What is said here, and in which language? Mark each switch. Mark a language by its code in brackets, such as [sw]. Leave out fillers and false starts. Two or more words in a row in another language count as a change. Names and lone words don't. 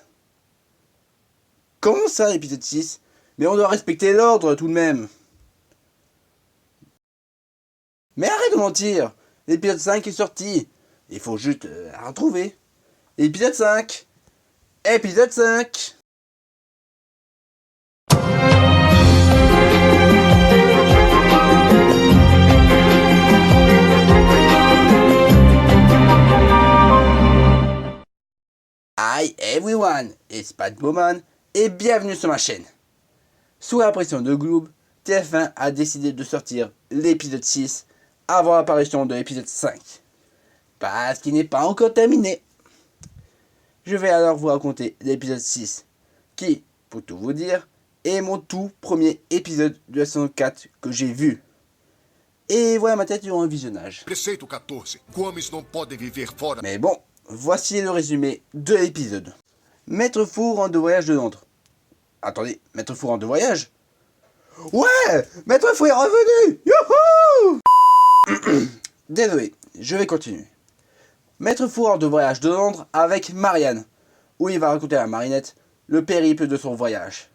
[fr] Comment ça, l'épisode 6? Mais on doit respecter l'ordre tout de même. Mais arrête de mentir. L'épisode 5 est sorti. Il faut juste la retrouver. Épisode 5. Épisode 5. [en] Hi everyone, it's Batwoman [fr] et bienvenue sur ma chaîne. Sous la pression de Gloob, TF1 a décidé de sortir l'épisode 6 avant l'apparition de l'épisode 5. Parce qu'il n'est pas encore terminé. Je vais alors vous raconter l'épisode 6, qui, pour tout vous dire, est mon tout premier épisode de la saison 4 que j'ai vu. Et voilà ma tête durant un visionnage. [pt] Preceito 14. Homens não podem viver fora. [fr] Mais bon, voici le résumé de l'épisode. Maître Fou rentre de voyage de Londres. Attendez, Maître Fou rentre de voyage? Ouais, Maître Fou est revenu. Youhou. Désolé, je vais continuer. Maître Fou rentre de voyage de Londres avec Marianne, où il va raconter à Marinette le périple de son voyage.